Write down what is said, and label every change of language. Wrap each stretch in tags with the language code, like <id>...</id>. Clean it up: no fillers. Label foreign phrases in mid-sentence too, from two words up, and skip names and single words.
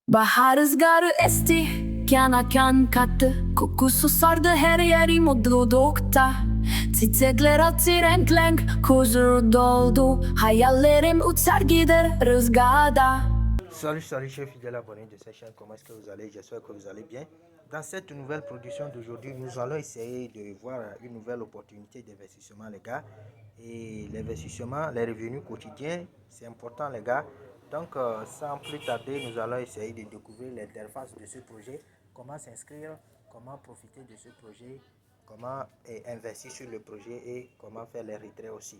<tr>Bahar rüzgarı esti, kana kan kattı. Kokusu sardı her yeri mutlulukta. Çiçekler açtı renk renk, huzur doldu. Hayallerim uçar gider rüzgarda.</tr> <fr>Salut, chers fidèles abonnés de cette chaîne, comment est-ce que vous allez? J'espère que vous allez bien. Dans cette nouvelle production d'aujourd'hui, nous allons essayer de voir une nouvelle opportunité d'investissement, les gars. Et l'investissement, les revenus quotidiens, c'est important, les gars. Donc, sans plus tarder, nous allons essayer de découvrir l'interface de ce projet, comment s'inscrire, comment profiter de ce projet, comment investir sur le projet et comment faire les retraits aussi.</fr>